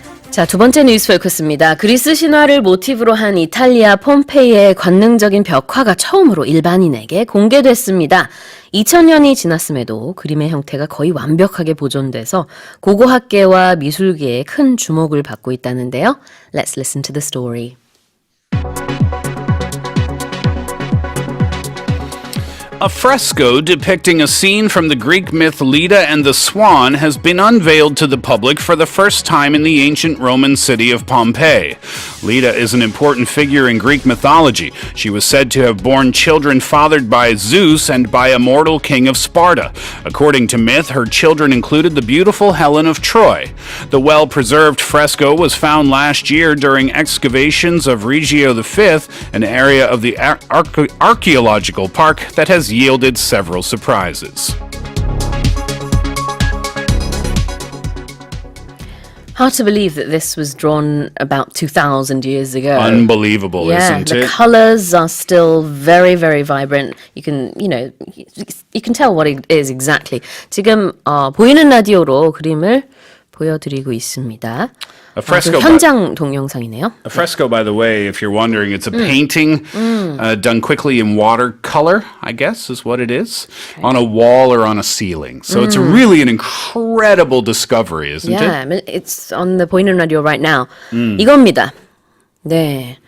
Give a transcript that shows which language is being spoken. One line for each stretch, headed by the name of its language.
Korean: 자, 두 번째 뉴스 포커스입니다. 그리스 신화를 모티브로 한 이탈리아 폼페이의 관능적인 벽화가 처음으로 일반인에게 공개됐습니다. 2000년이 지났음에도 그림의 형태가 거의 완벽하게 보존돼서 고고학계와 미술계에 큰 주목을 받고 있다는데요.
English: Let's listen to the story. A fresco depicting a scene from the Greek myth Leda and the Swan has been unveiled to the public for the first time in the ancient Roman city of Pompeii. Leda is an important figure in Greek mythology. She was said to have borne children fathered by Zeus and by a mortal king of Sparta. According to myth, her children included the beautiful Helen of Troy. The well-preserved fresco was found last year during excavations of Regio V, an area of the archaeological park that has yielded several surprises. Hard to believe that this was drawn about 2,000 years ago. Unbelievable, isn't the it? colors are still very, very vibrant. You can tell what it is exactly.
Korean: 지금 보이는 라디오로 그림을 보여드리고 있습니다.
English: A fresco,
Korean: 현장 동영상이네요.
English: A fresco, by the way, if you're wondering, it's a painting done quickly in watercolor, I guess is what it is, on a wall or on a ceiling. So it's really an incredible discovery, isn't it? Yeah, it's on the 보이는 라디오 right now.
Korean: 이겁니다. 네.